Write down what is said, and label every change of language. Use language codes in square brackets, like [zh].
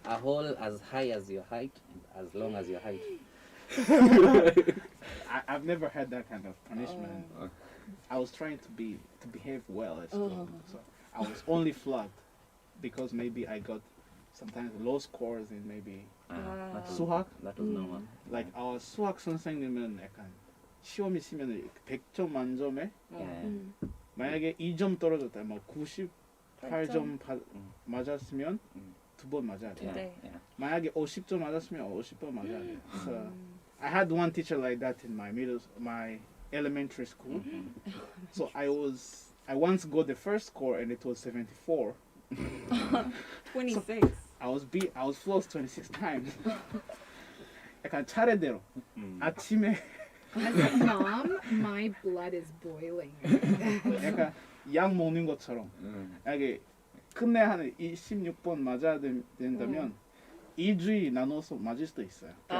[en] a hole as high as your height and as long as your height. I've never had that kind of punishment. I was trying to behave well at school, so I was only flogged because maybe I got sometimes low scores in maybe That was, [ko] 수학. [en] that was normal. Like our [ko] 수학 선생님은 약간 시험이 치면 100점 만점에 [en] Yeah. [ko] 만약에 2점 떨어졌다, 뭐 98점 맞았으면 2번 맞아야 돼. [en] Yeah, [ko] 네. [en] yeah. [ko] 만약에 50점 맞았으면 50번 맞아야 돼. [en] So I had one teacher like that in my elementary school. So I once got the first score and it was 74. 26. I was flogged 26 times. [ko] 약간 차례대로. 아침에 [en] As a mom, my blood is boiling. [ko] 약간 약 먹는 것처럼. 이게 끝내 한 16번 맞아야 된다면 2주일 나눠서 맞을 수도 있어요.